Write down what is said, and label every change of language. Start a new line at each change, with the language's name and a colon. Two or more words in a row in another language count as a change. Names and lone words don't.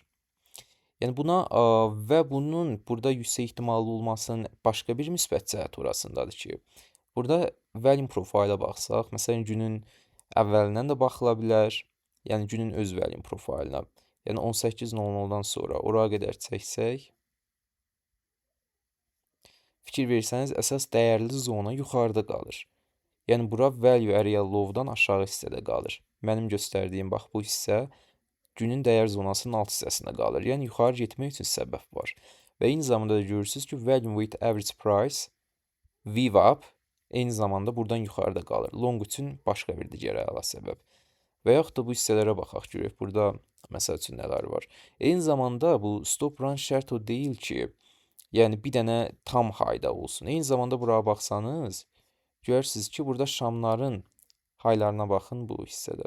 Azerbaijani: Yəni buna və bunun burada yüksək ehtimallı olmasının başqa bir müsbət cəhəti orasındadır ki, burada
English: volume profilə
Azerbaijani: baxsaq, məsələn günün əvvəlindən də baxıla bilər, yəni günün öz
English: volume profilinə.
Azerbaijani: Yəni 18:00-dan sonra ora qədər çəksək, fikir versəniz əsas dəyərli zona yuxarıda qalır. Yəni bura
English: value area low-dan
Azerbaijani: aşağı hissədə qalır. Mənim göstərdiyim bax bu hissə günün dəyər zonasının alt hissəsində qalır. Yəni yuxarı getmək üçün səbəb var. Və eyni zamanda da görürsünüz ki,
English: volume with average price VWAP
Azerbaijani: eyni zamanda buradan yuxarıda qalır. Long üçün başqa bir digər əla səbəb. Və yaxud da bu hissələrə baxaq görək. Burada məsəl üçün nələr var. Eyni zamanda bu
English: stop run
Azerbaijani: şərt o deyil ki, yəni bir dənə tam hayda olsun. Eyni zamanda buraya baxsanız, görürsünüz ki, burada şamların haylarına baxın bu hissədə.